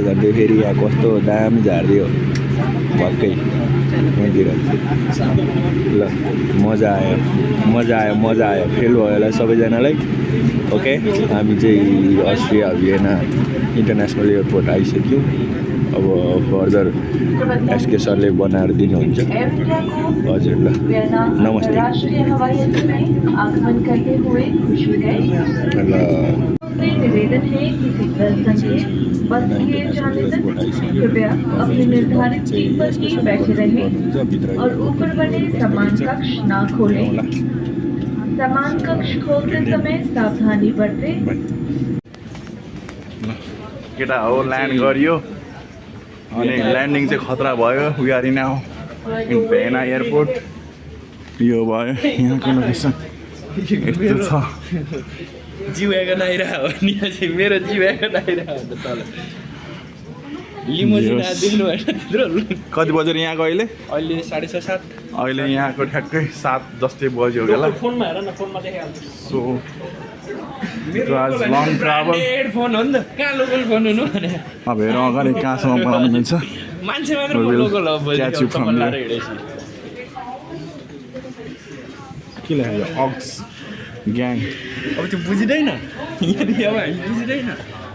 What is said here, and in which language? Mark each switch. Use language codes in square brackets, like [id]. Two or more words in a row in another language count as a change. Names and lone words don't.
[ne] झन्डै फेरि यहाँ कस्तो दामी झारिदियो भक्कै यहाँतिर ल मजा आयो फेल भयो होला सबैजनालाई ओके हामी चाहिँ अस्ट्रिया भियना इन्टरनेसनल एयरपोर्ट आइसक्यौँ अब फर्दर एसके सरले बनाएर दिनुहुन्छ हजुर ल नमस्ते ल [hi] निवेदन है कि सिग्नल संकेत बस किए जाने तक कृपया अपने निर्धारित सीट पर ही बैठे रहें और ऊपर बने समान कक्ष ना खोलें समान कक्ष खोलते समय सावधानी बरतें [ne] केटा हो ल्यान्ड गरियो अनि ल्यान्डिङ चाहिँ खतरा भयो [en] We are in now in Vienna Airport [ne] यो भयो यहाँको लोकेसन यस्तो छ जिउको आइरहेको हो नि चाहिँ मेरो जिउको आइरहेको हो त तल लिमोजिन देख्नु भएन त्यत्रो कति बजेर यहाँको अहिले अहिले 6:30 अहिले यहाँको ठ्याक्कै 7 जस्तै बज्यो होला फोनमा हेर न फोनमा देखाइहाल्छ [en] So it was long travel [ne] फोन हो नि त कहाँ लोकल फोन हुनु भने अब हेरौँ अगाडि कहाँसम्म बनाउनु मिल्छ मान्छे मात्र लोकल हो [en] Catch you from [ne] चप्पल [en] there. [ne] लाएर हिँडेपछि के लाग्यो अक्स ग्याङ अब त्यो बुझिँदैन यहाँ हामी बुझिँदैन